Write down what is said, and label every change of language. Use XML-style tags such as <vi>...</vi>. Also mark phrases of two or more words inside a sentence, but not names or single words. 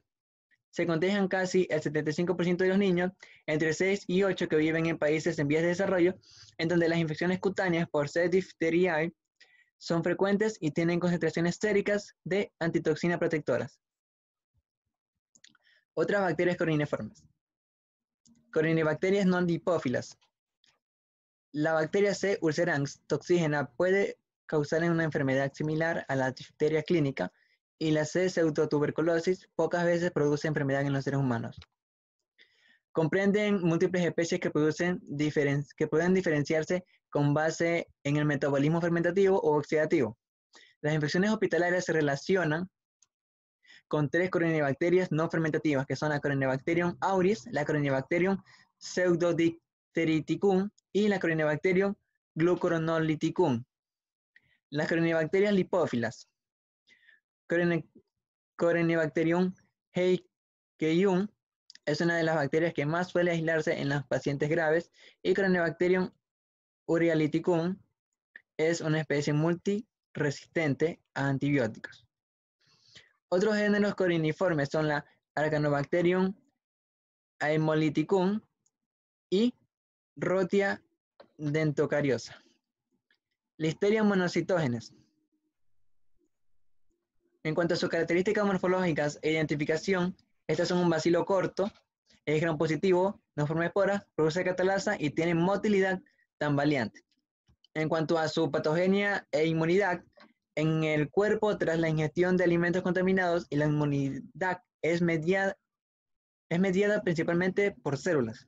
<es>Se contagian casi el 75% de los niños entre 6 y 8 que viven en países en vías de desarrollo, en donde las infecciones cutáneas por C. diphtheriae son frecuentes y tienen concentraciones séricas de antitoxina protectoras. Otras bacterias coryneiformes. Corynebacterias non lipófilas. La bacteria C. ulcerans toxígena puede causar una enfermedad similar a la difteria clínica, y la C. pseudotuberculosis pocas veces produce enfermedad en los seres humanos. Comprenden múltiples especies que pueden diferenciarse con base en el metabolismo fermentativo o oxidativo. Las infecciones hospitalarias se relacionan con 3 corynebacterias no fermentativas, que son la Corynebacterium auris, la Corynebacterium pseudodipteriticum y la Corynebacterium glucuronolithicum. Las corynebacterias lipófilas. Corynebacterium heikium es una de las bacterias que más suele aislarse en los pacientes graves, y Corynebacterium urealyticum es una especie multiresistente a antibióticos. Otros géneros coryneiformes son la Arcanobacterium haemolyticum y Rhotia dentocariosa. Listeria monocitógenes. En cuanto a sus características morfológicas e identificación, estas son un bacilo corto, es gram positivo, no forma esporas, produce catalasa y tiene motilidad tambaleante. En cuanto a su patogenia e inmunidad, en el cuerpo tras la ingestión de alimentos contaminados, y la inmunidad es mediada principalmente por células.</es>